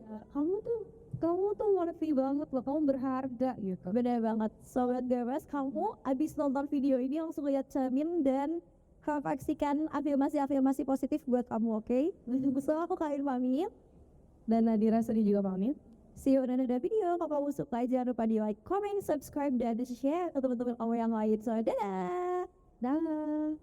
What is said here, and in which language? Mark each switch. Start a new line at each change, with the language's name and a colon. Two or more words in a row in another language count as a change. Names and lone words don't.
Indonesian: Kamu tuh
English: worthy banget
Indonesian: loh, kamu berharga gitu. Bener banget. Sobat Gabas, kamu abis nonton video ini langsung lihat cermin dan refleksikan afirmasi positif buat kamu, oke? So aku Karin pamit dan Nadira Suri juga pamit.
English: See you in another video.
Indonesian: Kalau kamu suka jangan lupa di like, comment, subscribe, dan share ke teman-teman kamu yang lain. So dadah.